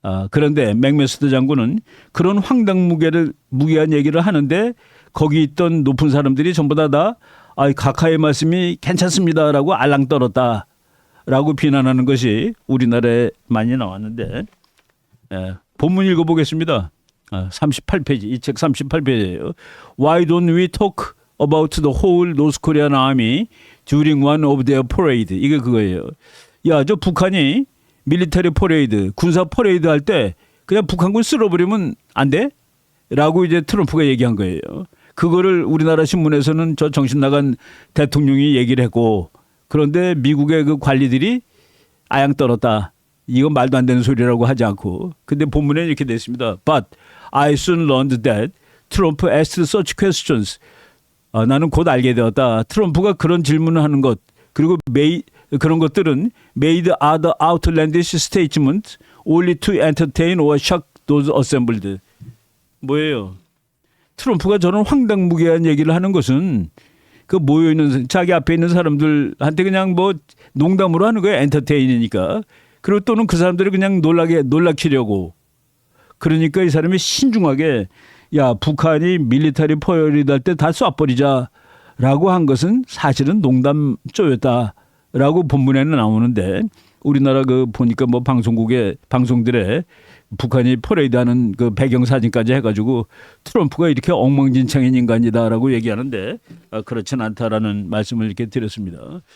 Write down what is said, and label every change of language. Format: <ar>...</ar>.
<ko>그런데 맥메스터 장군은 그런 황당무계한 얘기를 하는데 거기 있던 높은 사람들이 전부 다 각하의 말씀이 괜찮습니다라고 알랑 떨었다라고 비난하는 것이 우리나라에 많이 나왔는데 본문 읽어보겠습니다. 38페이지 이 책 38페이지예요.</ko> <en>Why don't we talk about the whole North Korean army during one of their parade?</en> <ko>이게 그거예요. 야, 저 북한이 밀리터리 퍼레이드, 군사 퍼레이드 할 때 그냥 북한군 쓸어버리면 안 돼? 라고 이제 트럼프가 얘기한 거예요. 그거를 우리나라 신문에서는 저 정신 나간 대통령이 얘기를 했고 그런데 미국의 그 관리들이 아양 떨었다. 이건 말도 안 되는 소리라고 하지 않고. 근데 본문에 이렇게 돼 있습니다.</ko> <en>But I soon learned that Trump asked such questions.</en> <ko>나는 곧 알게 되었다. 트럼프가 그런 질문을 하는 것 그리고 그런 것들은</ko> <en>made other outlandish statements only to entertain or shock those assembled.</en> <ko>뭐예요? 트럼프가 저런 황당무계한 얘기를 하는 것은 그 모여있는 자기 앞에 있는 사람들한테 그냥 뭐 농담으로 하는 거예요. 엔터테인이니까. 그리고 또는 그 사람들을 그냥 놀라키려고. 그러니까 이 사람이 신중하게 야 북한이 밀리터리 퍼레이드 할 때 다 쏴버리자라고 한 것은 사실은 농담조였다라고 본문에는 나오는데 우리나라 그 보니까 뭐 방송들에 북한이 퍼레이드하는 그 배경 사진까지 해가지고 트럼프가 이렇게 엉망진창인 인간이다라고 얘기하는데 그렇진 않다라는 말씀을 이렇게 드렸습니다.</ko>